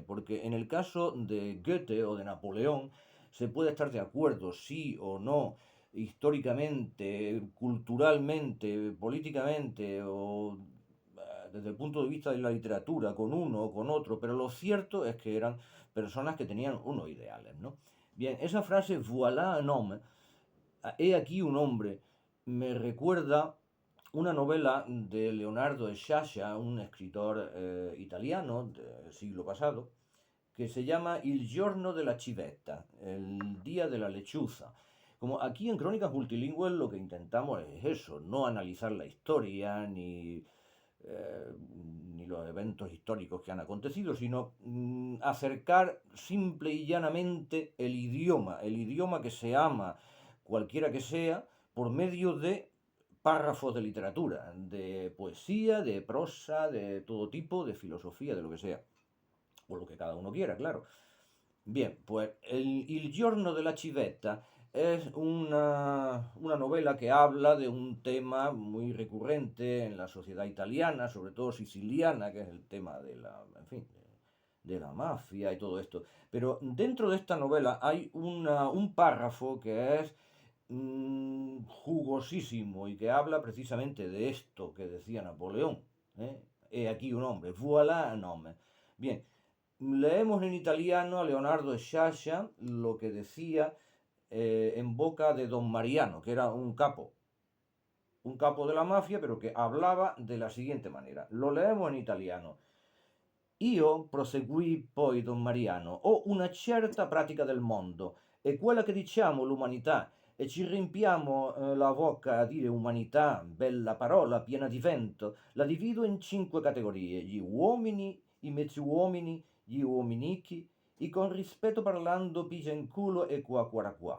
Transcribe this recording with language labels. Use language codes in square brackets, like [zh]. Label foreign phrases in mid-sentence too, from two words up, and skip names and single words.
[es] Porque en el caso de Goethe o de Napoleón, se puede estar de acuerdo, sí o no, históricamente, culturalmente, políticamente o desde el punto de vista de la literatura, con uno o con otro, pero lo cierto es que eran personas que tenían unos ideales, ¿no? Bien, esa frase, [fr] voilà un homme, [es] he aquí un hombre, me recuerda una novela de Leonardo Sciascia, un escritor italiano del siglo pasado, que se llama Il giorno della civetta, el día de la lechuza. Como aquí en Crónicas Multilingües lo que intentamos es eso, no analizar la historia ni los eventos históricos que han acontecido, sino acercar simple y llanamente el idioma que se ama, cualquiera que sea, por medio de párrafos de literatura, de poesía, de prosa, de todo tipo, de filosofía, de lo que sea, o lo que cada uno quiera, claro. Bien, pues Il giorno della civetta es una novela que habla de un tema muy recurrente en la sociedad italiana, sobre todo siciliana, que es el tema de la, en fin, de la mafia y todo esto. Pero dentro de esta novela hay un párrafo que es jugosísimo y que habla precisamente de esto que decía Napoleón. He aquí un hombre, [fr] voilà un homme. [es] Bien, leemos en italiano a Leonardo Sciascia lo que decía en boca de don Mariano, que era un capo de la mafia, pero que hablaba de la siguiente manera. Lo leemos en italiano. [it] Io, proseguì poi don Mariano, ho una certa pratica del mondo, è quella che diciamo l'umanità, e ci riempiamo la bocca a dire umanità, bella parola, piena di vento. La divido in 5 categorie: gli uomini, i mezzi uomini, gli uominichi, i con rispetto parlando pigia in culo e qua qua qua.